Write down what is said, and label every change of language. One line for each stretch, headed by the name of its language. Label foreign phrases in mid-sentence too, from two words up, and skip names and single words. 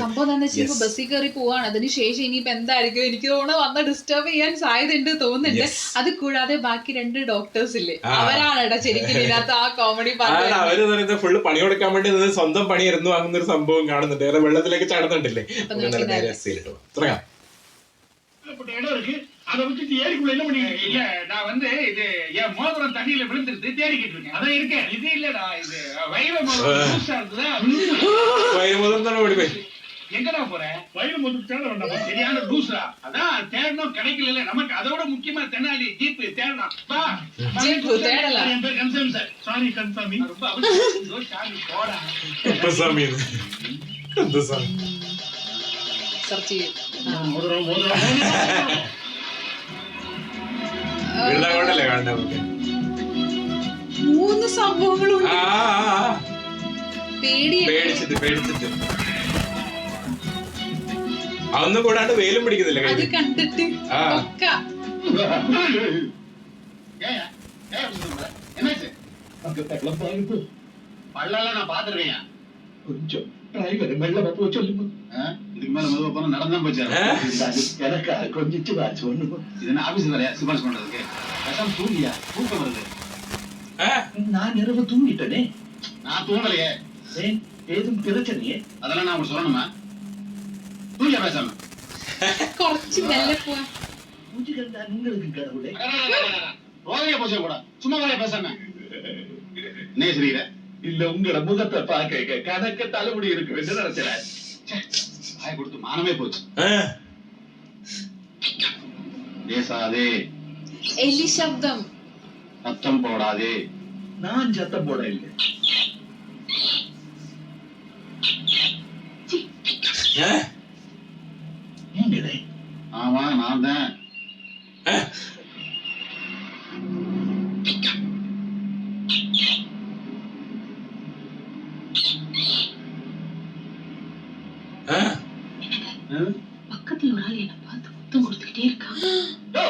Malayalam: സംഭവം എന്താ വെച്ചാൽ ഇപ്പൊ ബസ്സിൽ കയറി പോവാണ്. അതിനുശേഷം ഇനിയിപ്പോ എന്തായിരിക്കും എനിക്ക് തോന്നുന്നു വന്ന് ഡിസ്റ്റർബ് ചെയ്യാൻ സാധ്യതയുണ്ട് തോന്നുന്നുണ്ട്. അത് കൂടാതെ ബാക്കി രണ്ട് ഡോക്ടേഴ്സ് ഇല്ലേ, അവരാണ് ശരിക്കും ഇതിനകത്ത് ആ കോമഡി പറഞ്ഞത്. അവര് പറയുന്നത് ഫുള്ള് പണി കൊടുക്കാൻ വേണ്ടി സ്വന്തം പണി ഇരുന്നു വാങ്ങുന്ന ഒരു സംഭവം കാണുന്നുണ്ട്. വേറെ വെള്ളത്തിലേക്ക് ചാടുന്നുണ്ടല്ലേ. തുടങ്ങാം.
Tamil: இடம் இருக்கு, அதை விட்டுட்டு ஏரிக்குள்ள என்ன பண்ணிட்டு? இல்ல நான் வந்து இது என் மோதிரம் தண்ணியில விழுந்துருது, தேடிக்கிட்டு இருக்கேன். அதான் இருக்கேன். இது இல்லடா, இது வைர மோதிரம் புதுசா இருக்குதா? வைர மோதிரம் தானே ஓடி போய் எங்கடா போற? வைர மோதிரம் தேட வேண்டாம், சரியான லூசா. அதான் தேடணும் கிடைக்கல. நமக்கு அதோட முக்கியமா தென்னாலி ஜீப் தேடணும். வா ஜீப் தேடலாம். என் பேர் கன்சாமி சார். சாரி கன்சாமி. ரொம்ப அவசரம். சாரி போடா. கன்சாமி கன்சாமி
Malayalam: സെർച്ച് ചെയ്യും. മൂന്ന് സംഭവങ്ങളും പേടിച്ചിട്ട് അതൊന്നും കൂടാണ്ട് വെയിലും പിടിക്കുന്നില്ല. അത് കണ്ടിട്ട്
Tamil: பள்ளெல்லாம் நான் பாத்துருக்கேன். கொஞ்சம் டிரைவர் மெல்ல போ சொல்லுங்க. இதுக்கு மேல மெதுவா போனா நடந்தா போச்சு. எனக்கு கொஞ்சிச்சு வா சொல்லுங்க. இது என்ன ஆபீஸ் வேலையா சிபாரிசு பண்றதுக்கு? கஷ்டம் தூங்கியா? தூக்கம் வருது. நான் இரவு தூங்கிட்டேனே. நான் தூங்கலையே. ஏதும் பிரச்சனையே? அதெல்லாம் நான் உங்களுக்கு சொல்லணுமா? தூங்கியா பேசாம?
Malayalam: കുറച്ച് മെല്ലെ പോവാ.
Tamil: மூஞ்சி கண்டா உங்களுக்கு கடவுளே. ரோதையா போச்சே கூட. சும்மா வரையா பேசாம. என்ன சரியில்லை? இல்ல உங்களோட முகத்தை பாக்க கணக்க தலைமுடி இருக்கு என்று நினைச்சேன். ஆய கொடுத்து மானமே போச்சு. பேசாதே.
Malayalam: എലി ശബ്ദം.
Tamil: சத்தம் போடாதே. நான் சத்தம் போட இல்லை. நீங்களே? ஆமா நான் தான். பக்கத்துல ஒரு ஆள் என்ன பார்த்து முத்தம் கொடுத்துக்கிட்டே இருக்கான்.